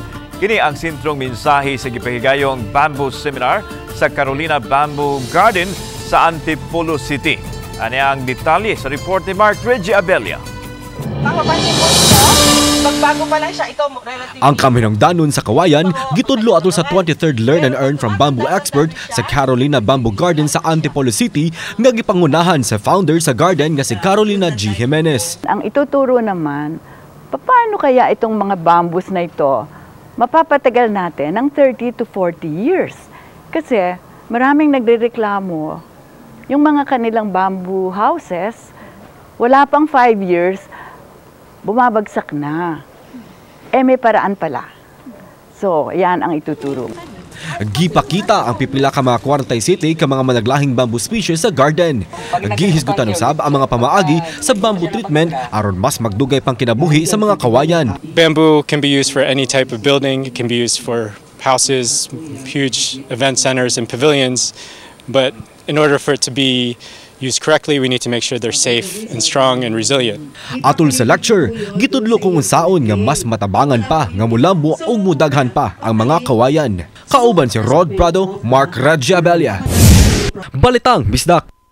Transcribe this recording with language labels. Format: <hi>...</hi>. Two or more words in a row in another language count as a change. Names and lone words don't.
<ceb>Kini ang sentrong mensahe sa gipahigayong Bamboo Seminar sa Carolina Bamboo Garden sa Antipolo City. Ani ang detalye sa report ni Mark Reggie Abella.</ceb> <tl>Pangmapansin mo ito, magbago pa lang siya ito.</tl> <ceb>Ang kaminangdanon sa kawayan, gitudlo ato sa 23rd Learn and Earn from Bamboo Expert sa Carolina Bamboo Garden sa Antipolo City nga gipangunahan sa founder sa garden nga si Carolina G. Jimenez.</ceb> <tl>Ang ituturo naman, paano kaya itong mga bamboos na ito mapapatagal natin ng 30 to 40 years? Kasi maraming nagrereklamo, yung mga kanilang</tl> <en>bamboo houses,</en> <tl>wala pang 5 years, bumabagsak na. May paraan pala. So, yan ang ituturo.</tl> <ceb>Gipakita ang pipila ka mga 47 ka mga managlahing</ceb> <en>bamboo species</en> <ceb>sa garden. Gihisgutan usab ang mga pamaagi sa</ceb> <en>bamboo treatment</en> <ceb>aron mas magdugay pang kinabuhi sa mga kawayan.</ceb> <en>Bamboo can be used for any type of building. It can be used for houses, huge event centers and pavilions. But in order for it to be used correctly, we need to make sure they're safe and strong and resilient.</en> <ceb>Atol sa lecture, gitudlo kung unsaon nga mas matabangan pa nga mulambo o mudaghan pa ang mga kawayan. Kauban si Rod Prado, Mark Reggie Abella. Balitang Bisdak.</ceb>